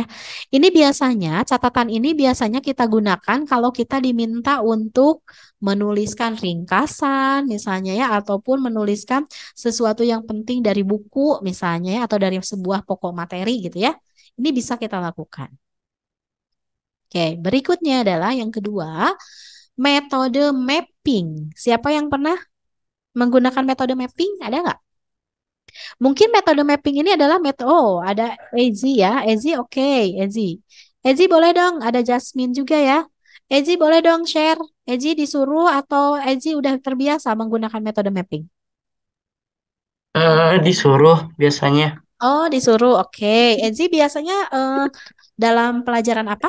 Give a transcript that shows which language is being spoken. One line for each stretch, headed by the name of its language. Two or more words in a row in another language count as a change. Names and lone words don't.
Indonesian: Ini biasanya, catatan ini biasanya kita gunakan kalau kita diminta untuk menuliskan ringkasan misalnya ya, ataupun menuliskan sesuatu yang penting dari buku misalnya ya, atau dari sebuah pokok materi gitu ya. Ini bisa kita lakukan. Oke, berikutnya adalah yang kedua, metode mapping. Siapa yang pernah menggunakan metode mapping? Ada nggak? Mungkin metode mapping ini adalah ada Ezi ya. Ezi oke, Ezi. Ezi boleh dong, ada Jasmine juga ya. Ezi boleh dong share. Ezi disuruh atau Ezi udah terbiasa menggunakan metode mapping? Disuruh biasanya. Oh, disuruh. Oke. Ezi biasanya dalam pelajaran apa?